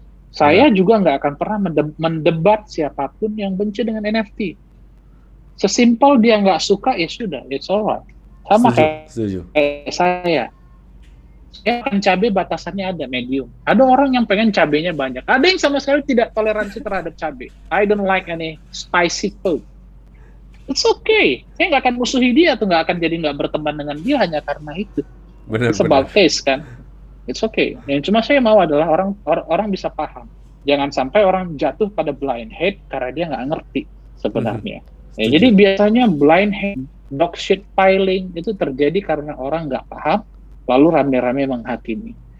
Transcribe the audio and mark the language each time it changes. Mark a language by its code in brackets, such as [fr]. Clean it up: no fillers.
[id] Saya juga nggak akan pernah mendebat siapapun yang benci dengan NFT. Sesimpel dia nggak suka, ya sudah, [en] it's alright. [id] Sama kayak saya kan cabai batasannya ada, medium. Ada orang yang pengen cabainya banyak. Ada yang sama sekali tidak toleransi terhadap cabai. [en] I don't like any spicy food. It's okay. [id] Saya nggak akan musuhi dia atau nggak akan jadi nggak berteman dengan dia hanya karena itu. [en] It's about taste [id] kan. [en] It's okay. [id] Yang cuma saya mau adalah orang bisa paham. Jangan sampai orang jatuh pada blind hate karena dia nggak ngerti sebenarnya. Ya, jadi biasanya blind hate, dog shit piling itu terjadi karena orang nggak paham, lalu rame-rame menghakimi.